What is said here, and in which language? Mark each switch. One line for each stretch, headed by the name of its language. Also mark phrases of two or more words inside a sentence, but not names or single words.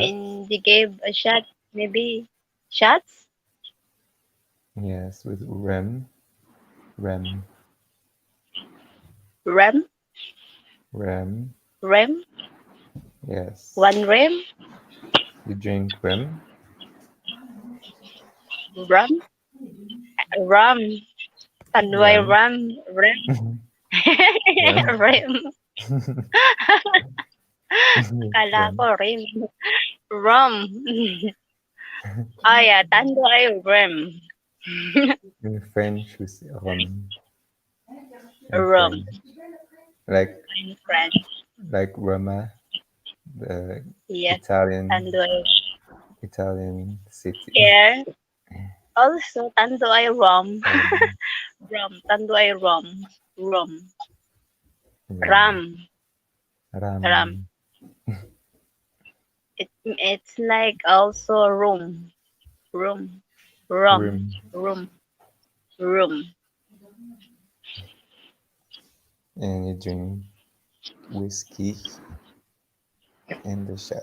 English: When they gave a shot, maybe shots? Yes, with rem. Rem. Rem? Rem. Rem? Yes. One rem? You drink rem? Rum? Rum. Tanduay Rum. Rem? Rem.
Filipino: Kala ko
English: rem. Rum. Oh yeah, Tanduay Rem. In French, we say rum. In Rum. French. Like In French. like Roma, the Yes, Italian Tanduay. city. Here, also Tanduay Rum. Rum. Tanduay Rum. Rum. Ram. Ram. Ram. It's like also room. Room. Rum. Room. Room. And you drink whiskey and the shot.